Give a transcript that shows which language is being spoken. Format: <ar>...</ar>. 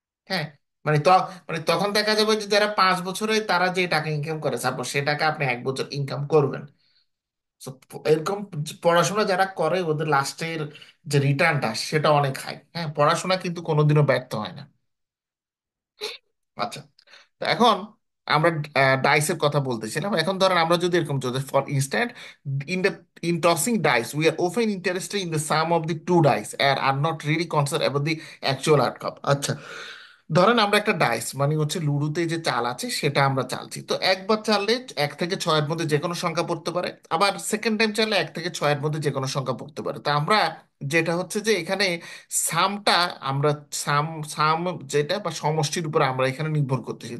<bn>হ্যাঁ, মানে মানে তখন দেখা যাবে যে যারা 5 বছরে তারা যে টাকা ইনকাম করে সাপোজ সে টাকা আপনি 1 বছর ইনকাম করবেন। So, এরকম পড়াশোনা যারা করে ওদের লাস্টের যে রিটার্নটা সেটা অনেক হাই। হ্যাঁ, পড়াশোনা কিন্তু কোনোদিনও ব্যর্থ হয় না। আচ্ছা, তো এখন আমরা ডাইসের কথা বলতেছিলাম। এখন ধরেন আমরা যদি এরকম চলতে,</bn> <en>For instance, in the in tossing dice we are often interested in the sum of the two dice and are not really concerned about the actual outcome।</en> <bn>আচ্ছা, ধরেন আমরা একটা ডাইস মানে হচ্ছে লুডোতে যে চাল আছে সেটা আমরা চালছি, তো একবার চাললে 1 থেকে 6-এর মধ্যে যে কোনো সংখ্যা পড়তে পারে, আবার সেকেন্ড টাইম চাললে 1 থেকে 6-এর মধ্যে যে কোনো সংখ্যা পড়তে পারে। তো আমরা যেটা হচ্ছে যে এখানে সামটা আমরা সাম সাম যেটা বা সমষ্টির উপর আমরা এখানে নির্ভর করতেছি।</bn>